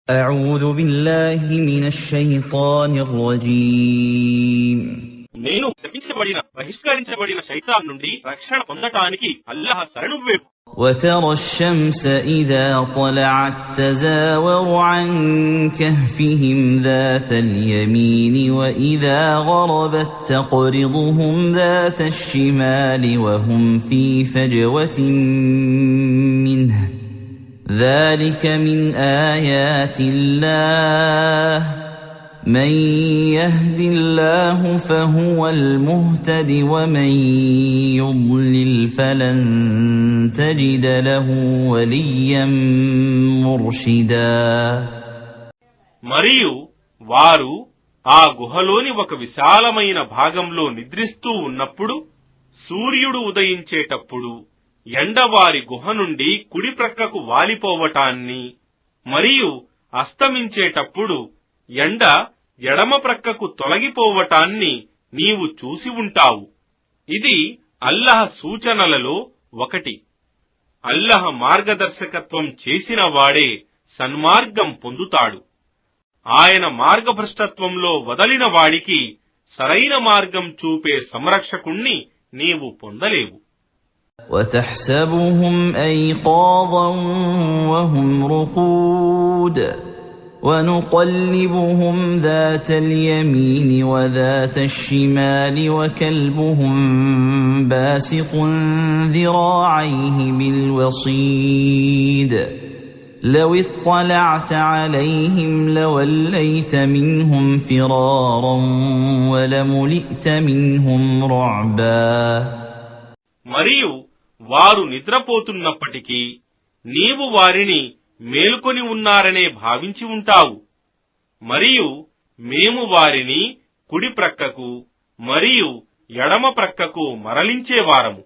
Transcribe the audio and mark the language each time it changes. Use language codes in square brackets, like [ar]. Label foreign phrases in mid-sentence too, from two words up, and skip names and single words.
[ar] أعوذ بالله من الشيطان الرجيم [te] నేను శపించబడిన బహిష్కరించబడిన శైతాన్ నుండి రక్షణ పొందటానికి అల్లాహ్ శరణు వేపు. [ar] وترى الشمس إذا طلعت تزاور عن كهفهم ذات اليمين وإذا غربت تقرضهم ذات الشمال وهم في فجوة منه ذلك من آيات الله من يهد الله فهو المهتد ومن يضلل فلن تجد له وليا مرشدا. [te] మరియు వారు ఆ గుహలోని ఒక విశాలమైన భాగంలో నిద్రిస్తూ ఉన్నప్పుడు సూర్యుడు ఉదయించేటప్పుడు ఎండ వారి గుహ నుండి కుడి ప్రక్కకు వాలిపోవటాన్ని మరియు అస్తమించేటప్పుడు ఎండ ఎడమ ప్రక్కకు తొలగిపోవటాన్ని నీవు చూసి ఉంటావు. ఇది అల్లాహ్ సూచనలలో ఒకటి. అల్లాహ్ మార్గదర్శకత్వం చేసిన వాడే సన్మార్గం పొందుతాడు. ఆయన మార్గభ్రష్టత్వంలో వదలిన వాడికి సరైన మార్గం చూపే సంరక్షకుణ్ణి నీవు పొందలేవు. [ar] وتحسبهم أيقاظا وهم رقود ونقلبهم ذات اليمين وذات الشمال وكلبهم باسط ذراعيه بالوصيد لو اطلعت عليهم لوليت منهم فرارا ولملئت منهم رعبا. [te] మరియు వారు నిద్రపోతున్నప్పటికీ నీవు వారిని మేల్కొని ఉన్నారనే భావించి ఉంటావు. మరియు మేము వారిని కుడి ప్రక్కకు మరియు ఎడమ ప్రక్కకు మరలించేవారము.